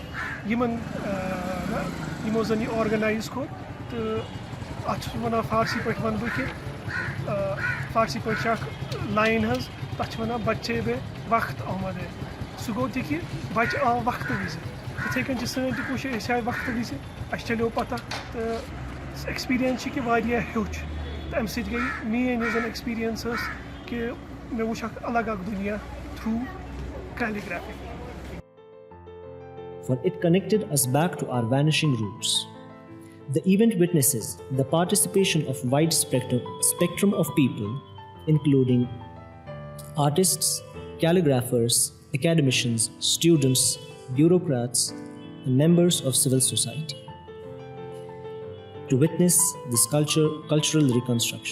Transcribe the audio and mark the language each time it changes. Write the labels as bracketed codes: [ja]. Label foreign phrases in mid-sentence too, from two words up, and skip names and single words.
[ks] یِمو زن یہِ آرگنایز کوٚر تہٕ اتھ چھُس بہٕ وَنان فارسی پٲٹھۍ وَنہٕ بہٕ کہِ فارسی پٲٹھۍ چھِ اکھ لاین حظ تتھ چھِ وَنان [fa] بچے بے وقت آمد ہے [ks] سُہ گوٚو تہِ کہِ بچہِ آو وقتہٕ وِزِ یِتھَے کٔنۍ چھِ سٲنۍ تہِ کوٗشِش أسۍ آے وقتہٕ وِزِ اَسہِ چلیو پتہ تہٕ ایٚکٕسپیٖریَنس چھِ کہِ واریاہ ہیوٚچھ تہٕ اَمہِ سۭتۍ گٔے میٲنۍ یۄس زن ایٚکٕسپیٖریَنس ٲس کہِ مےٚ وٕچھ اکھ الگ اکھ دُنیا [en] through calligraphy. For it connected us back to our vanishing roots. The event witnesses the participation of wide spectrum of people, including artists, calligraphers, academicians, students, bureaucrats, and members of civil society, to witness this cultural reconstruction.